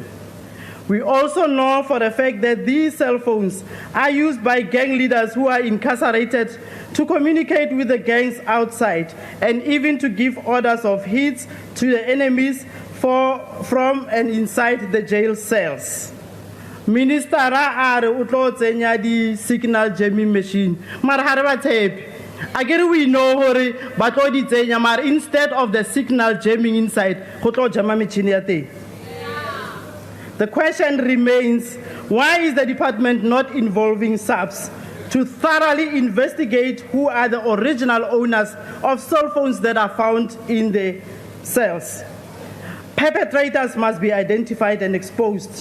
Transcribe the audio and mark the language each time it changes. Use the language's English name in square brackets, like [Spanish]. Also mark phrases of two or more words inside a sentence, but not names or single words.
[English] We also know for a fact that these cell phones are used by gang leaders who are incarcerated to communicate with the gangs outside and even to give orders of hits to the enemies from and inside the jail cells. [Southern Sotho] Minister are utlo tsenya di [English] signal jamming machine. [Southern Sotho] Mar ha re ba tshepe. [English] Again, we know [Southern Sotho] hore ba tlo di tsenya, mar [English] instead of the signal jamming inside, [Southern Sotho] go tlo jama machine ya teng. [English] The question remains, why is the department not involving SAPS to thoroughly investigate who are the original owners of cell phones that are found in the cells? Perpetrators must be identified and exposed.